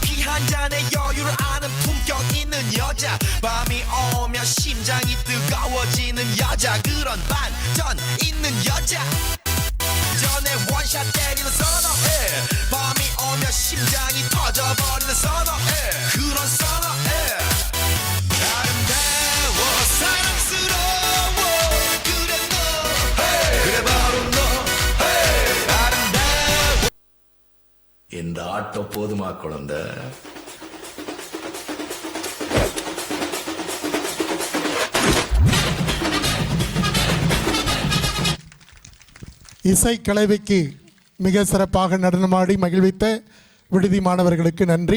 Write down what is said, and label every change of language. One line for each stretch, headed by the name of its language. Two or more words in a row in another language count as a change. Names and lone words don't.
Korean: 한 잔에 여유를 아는 품격 있는 여자 밤이 오면 심장이 뜨거워지는 여자 그런 반전 있는 여자 전에 원샷 때리는 선어해 밤이 오면 심장이 터져버리는 선어해 그런 선어해 아름다워 사랑스러워 그래 너 그래 바로 너 아름다워
Tamil: இந்த ஆட்டம் போதுமா குழந்தை இசை கலவைக்கு மிக சிறப்பாக நடனமாடி மகிழ்வித்த விடுதி மாணவர்களுக்கு நன்றி.